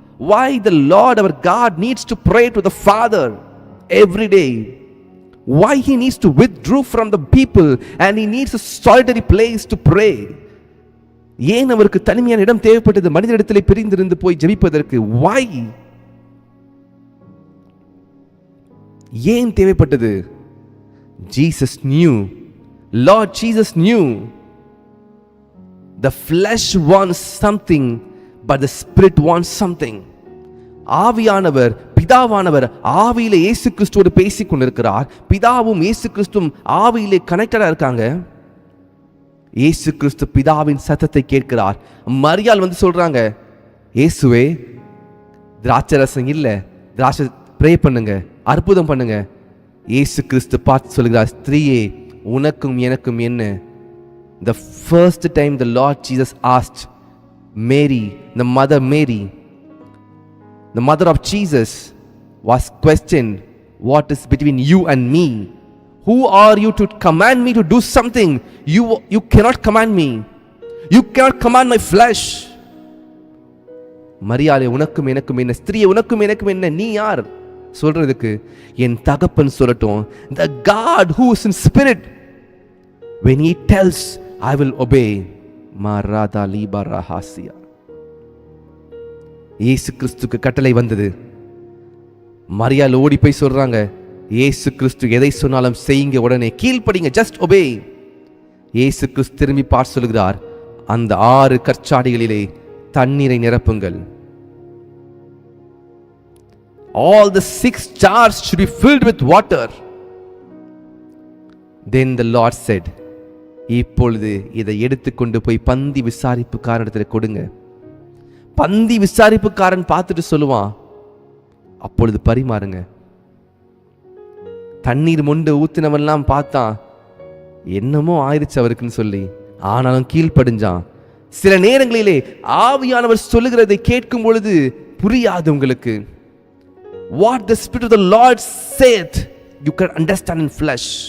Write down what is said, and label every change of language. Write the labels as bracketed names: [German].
[English] Why the Lord our God needs to pray to the Father every day? Why he needs to withdraw from the people and he needs a solitary place to pray? [Tamil] ஏன் அவருக்கு தனிமையான இடம் தேவைப்பட்டது மனிதனிடத்திலே பிரிந்திருந்து போய் ஜெபிப்பதற்கு? [English] Why? [Tamil] ஏன் தேவைப்பட்டது? [English] Jesus knew. Lord Jesus knew. The flesh wants something, but the spirit wants something. [Tamil] ஆவியானவர், பிதாவானவர் ஆவியிலே இயேசு கிறிஸ்துவோடு பேசிக் கொண்டிருக்கிறார். பிதாவும் இயேசு கிறிஸ்துவும் ஆவியிலே கனெக்டடா இருக்காங்க. இயேசு கிறிஸ்து பிதாவின் சத்தத்தை கேட்கிறார். மரியாள் வந்து சொல்றாங்க, இயேசுவே திராட்சை ரசம் இல்ல, திராட்சை ப்ரே பண்ணுங்க, அற்புதம் பண்ணுங்க. இயேசு கிறிஸ்து பார்த்து சொல்கிறார், ஸ்திரீயே உனக்கும் எனக்கும் என்ன? [English] The first time the Lord Jesus asked Mary, the mother Mary, the mother of Jesus, was questioned, what is between you and me? Who are you to command me to do something? You cannot command me. You cannot command my flesh. [Tamil] மரியாளே உனக்கும் எனக்கும் என்ன? ஸ்திரீயே உனக்கும் எனக்கும் என்ன? நீ யார் சொல்றதுக்கு? என் தகப்பன் சொல்லட்டும். [English] The God who is in spirit, when he tells, I will obey. மாராதா லீபரஹாசியா. [Tamil] இயேசு கிறிஸ்துக்கு கட்டளை வந்தது. மரியாள் ஓடி போய் சொல்றாங்க, இயேசு கிறிஸ்து எதை சொன்னாலும் செய்யுங்க, உடனே கீழ்ப்படிங்க, [English] Just obey. [Tamil] இயேசு கிறிஸ்து திரும்பி பார்த்து சொல்கிறார், அந்த 6 கற்சாடிகளிலே தண்ணீரை நிரப்புங்கள். [English] All the 6 jars should be filled with water. Then the Lord said, [Tamil] இப்பொழுது இதை எடுத்துக்கொண்டு போய் பந்தி விசாரிப்புக்காரனிடத்தில் கொடுங்க. பந்தி விசாரிப்புக்காரன் பார்த்துட்டு சொல்லுவான், அப்பொழுது பரிமாறுங்க. தண்ணீர் மொண்டு ஊத்தினவெல்லாம் பார்த்தான், என்னமோ ஆயிடுச்சு அவருக்குன்னு சொல்லி, ஆனாலும் கீழ்ப்படிஞ்சான். சில நேரங்களிலே ஆவியானவர் சொல்லுகிறதை கேட்கும் பொழுது புரியாது உங்களுக்கு. [English] What the Spirit of the Lord said, you can understand in flesh.